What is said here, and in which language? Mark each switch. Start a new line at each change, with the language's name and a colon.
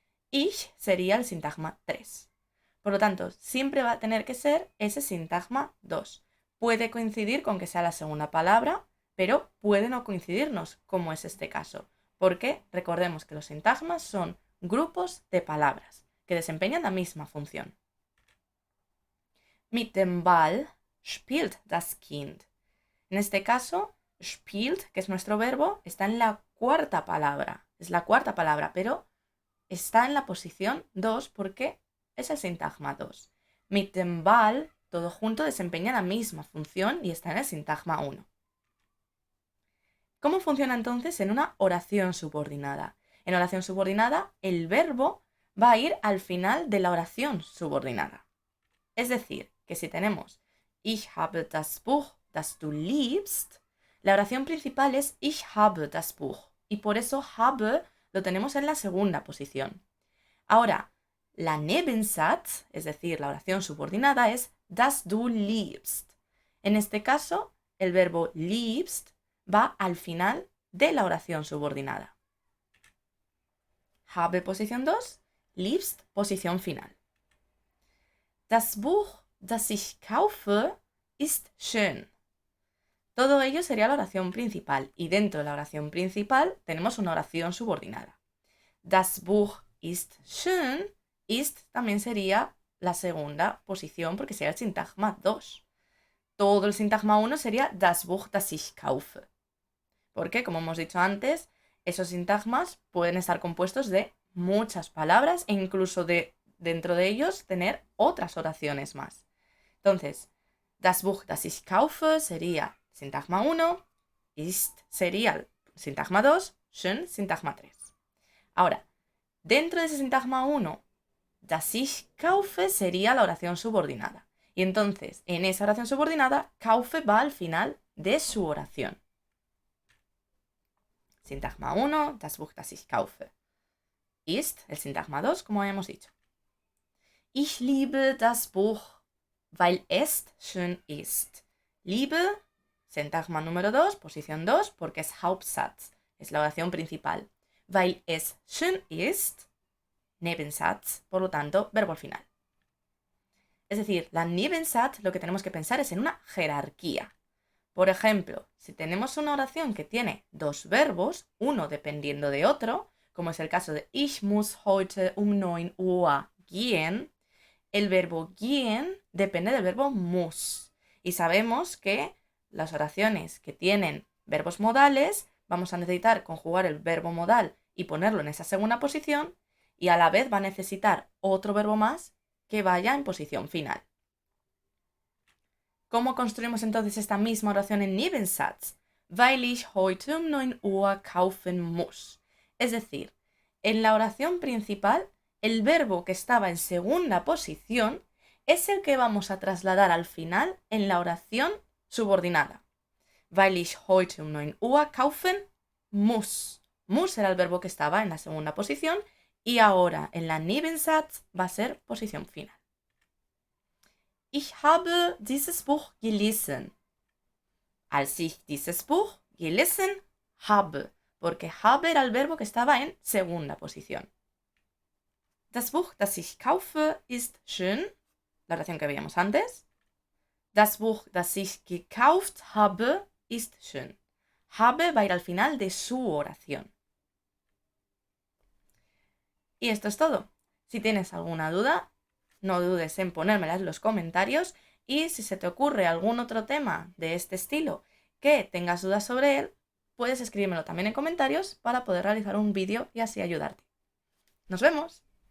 Spanish: Ich sería el sintagma 3. Por lo tanto, siempre va a tener que ser ese sintagma 2. Puede coincidir con que sea la segunda palabra, pero puede no coincidirnos, como es este caso, porque recordemos que los sintagmas son grupos de palabras que desempeñan la misma función.
German: Mit dem Ball spielt das Kind.
Spanish: En este caso, spielt, que es nuestro verbo, está en la cuarta palabra. Es la cuarta palabra, pero está en la posición 2 porque es el sintagma 2. Mit dem Ball, todo junto, desempeña la misma función y está en el sintagma 1. ¿Cómo funciona entonces en una oración subordinada? En oración subordinada, el verbo va a ir al final de la oración subordinada. Es decir, que si tenemos Ich habe das Buch, das du liebst, la oración principal es Ich habe das Buch y por eso habe lo tenemos en la segunda posición. Ahora, la Nebensatz, es decir, la oración subordinada, es das du liebst. En este caso, el verbo liebst va al final de la oración subordinada. Habe posición 2, liebst posición final.
German: Das Buch, das ich kaufe, ist schön.
Spanish: Todo ello sería la oración principal y dentro de la oración principal tenemos una oración subordinada. Das Buch ist schön, ist también sería la segunda posición porque sería el sintagma 2. Todo el sintagma 1 sería das Buch, das ich kaufe. Porque, como hemos dicho antes, esos sintagmas pueden estar compuestos de muchas palabras e incluso dentro de ellos tener otras oraciones más. Entonces, das Buch, das ich kaufe sería sintagma 1, ist sería el sintagma 2, schön sintagma 3. Ahora, dentro de ese sintagma 1, das ich kaufe sería la oración subordinada. Y entonces, en esa oración subordinada, kaufe va al final de su oración. Sintagma 1, das Buch, das ich kaufe. Ist el sintagma 2, como habíamos dicho.
German: Ich liebe das Buch, weil es schön ist.
Spanish: Liebe, sintagma número 2, posición 2, porque es Hauptsatz, es la oración principal. Weil es schön ist, Nebensatz, por lo tanto, verbo al final. Es decir, la Nebensatz lo que tenemos que pensar es en una jerarquía. Por ejemplo, si tenemos una oración que tiene dos verbos, uno dependiendo de otro, como es el caso de Ich muss heute um 9 Uhr gehen, el verbo gehen depende del verbo muss. Y sabemos que las oraciones que tienen verbos modales, vamos a necesitar conjugar el verbo modal y ponerlo en esa segunda posición, y a la vez va a necesitar otro verbo más que vaya en posición final. ¿Cómo construimos entonces esta misma oración en Nebensatz?
German: Weil ich heute um 9 Uhr kaufen muss.
Spanish: Es decir, en la oración principal, el verbo que estaba en segunda posición es el que vamos a trasladar al final en la oración subordinada.
German: Weil ich heute um 9 Uhr kaufen muss.
Spanish: Muss era el verbo que estaba en la segunda posición y ahora en la Nebensatz va a ser posición final.
German: Ich habe dieses Buch gelesen. Als ich dieses Buch gelesen habe,
Spanish: porque habe era el verbo que estaba en segunda posición.
German: Das Buch, das ich kaufe, ist schön.
Spanish: La oración que veíamos antes.
German: Das Buch, das ich gekauft habe, ist schön.
Spanish: Habe va a ir al final de su oración. Y esto es todo. Si tienes alguna duda, no dudes en ponérmela en los comentarios, y si se te ocurre algún otro tema de este estilo que tengas dudas sobre él, puedes escribírmelo también en comentarios para poder realizar un vídeo y así ayudarte. ¡Nos vemos!